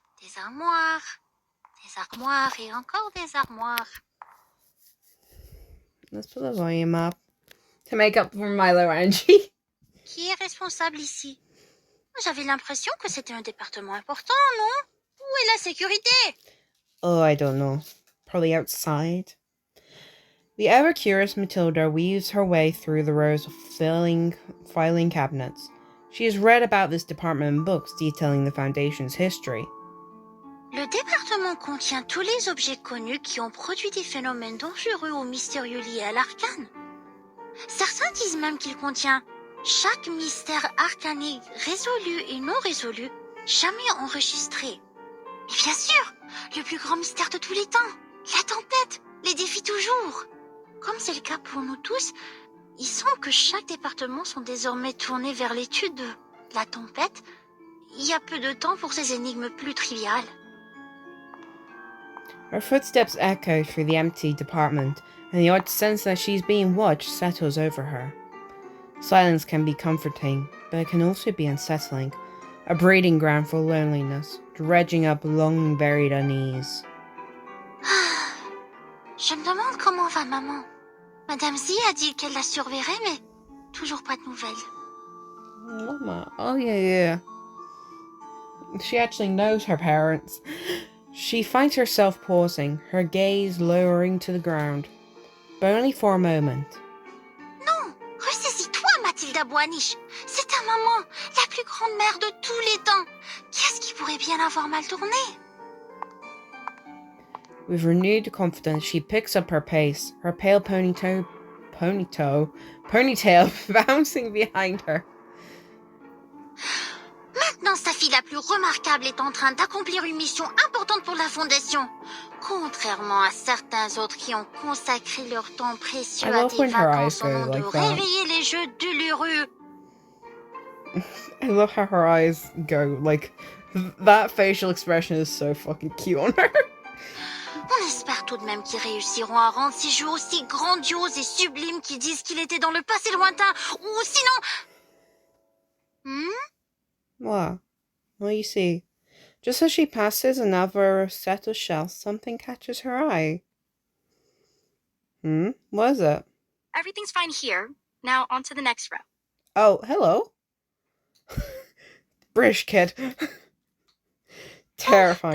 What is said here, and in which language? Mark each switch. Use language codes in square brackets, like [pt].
[fr] Des armoires et encore des armoires. [en] Let's put the volume up to make up for my low energy. [fr] Qui est responsable ici? J'avais l'impression que c'était un département important, non? Où est la sécurité? [en] Oh, I don't know. Probably outside. The ever-curious Matilda weaves her way through the rows of filing cabinets. She has read about this department in books detailing the Foundation's history. [fr] Le département contient tous les objets connus qui ont produit des phénomènes dangereux ou mystérieux liés à l'arcane. Certains disent même qu'il contient chaque mystère arcanique résolu et non résolu, jamais enregistré. Et bien sûr, le plus grand mystère de tous les temps, la tempête, les défie toujours. Comme c'est le cas pour nous tous, il semble que chaque département sont désormais tournés vers l'étude de la tempête. Il y a peu de temps pour ces énigmes plus triviales. [en] Her footsteps echo through the empty department, and the odd sense that she's being watched settles over her. Silence can be comforting, but it can also be unsettling, a breeding ground for loneliness, dredging up long buried unease. [fr] Je me demande comment va maman. Madame Z a dit qu'elle la surveillerait, mais toujours pas de nouvelles. [en] Mama. Oh, yeah. She actually knows her parents. She finds herself pausing, her gaze lowering to the ground, but only for a moment. [fr] Non, ressaisis-toi, Mathilda Boaniche. C'est ta maman, la plus grande mère de tous les temps. Qu'est-ce qui pourrait bien avoir mal tourné? [en] With renewed confidence, she picks up her pace, her pale ponytail bouncing behind her. [fr] Maintenant, sa fille la plus remarquable est en train d'accomplir une mission importante pour la Fondation. Contrairement à certains autres qui ont consacré leur temps précieux à des vacances au nom de réveiller les jeux d'Uluru. [en] I love how her eyes go, like, that facial expression is so fucking cute on her. [fr] On espère tout de même qu'ils réussiront à rendre ces jeux aussi grandioses et sublimes qu'ils disent qu'il était dans le passé lointain, ou sinon... [en] What? Well, you see, just as she passes another set of shelves, something catches her eye. What is it? Everything's fine here. Now on to the next row. Oh, hello. British kid. Terrifying.